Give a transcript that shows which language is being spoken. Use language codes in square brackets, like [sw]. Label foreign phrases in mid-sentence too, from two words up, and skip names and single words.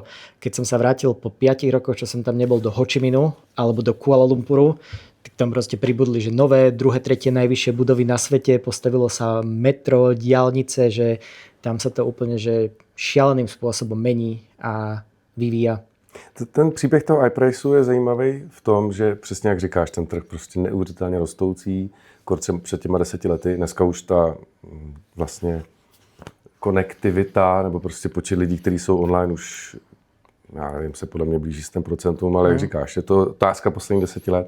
[sk] Keď som sa vrátil po 5 rokoch, čo som tam nebol do Ho Chi Minhu alebo do Kuala Lumpuru, tak tam proste pribudli, že nové, druhé, tretie najvyššie budovy na svete, postavilo sa metro, diaľnice, že tam sa to úplne že šialeným spôsobom mení a vyvíja. [cs] Ten příběh toho iPriceu je zajímavý v tom, že přesně jak říkáš, ten trh prostě neuvěřitelně rostoucí, před těma 10 lety, dneska už ta vlastně konektivita nebo prostě počet lidí, kteří jsou online už, já nevím, se podle mě blíží 100%, ale jak říkáš, je to otázka posledních 10 let.